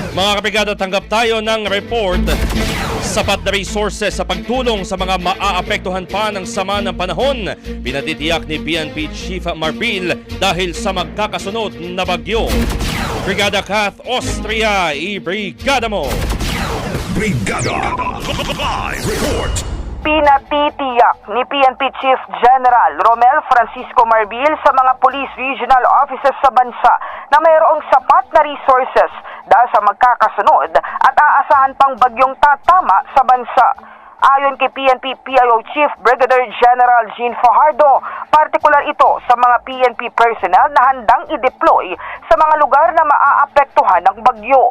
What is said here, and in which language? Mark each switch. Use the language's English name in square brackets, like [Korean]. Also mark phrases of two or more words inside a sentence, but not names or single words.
[Filipino] Mga kabrigada, tanggap tayo ng report. Sapat na resources sa pagtulong sa mga maaapektuhan pa ng sama ng panahon. Pinatitiyak ni PNP Chief Marbil dahil sa magkakasunod na bagyo. Brigada Kath Austria, i-brigada mo! Brigada Live Report. Pinatitiyak ni PNP Chief General Romel Francisco Marbil sa mga police regional officers sa bansa na mayroong sapat na resources dahil sa magkakasunod at aasahan pang bagyong tatama sa bansa. Ayon kay PNP PIO Chief Brigadier General Jean Fajardo, partikular ito sa mga PNP personnel na handang i-deploy sa mga lugar na maaapektuhan ng bagyo.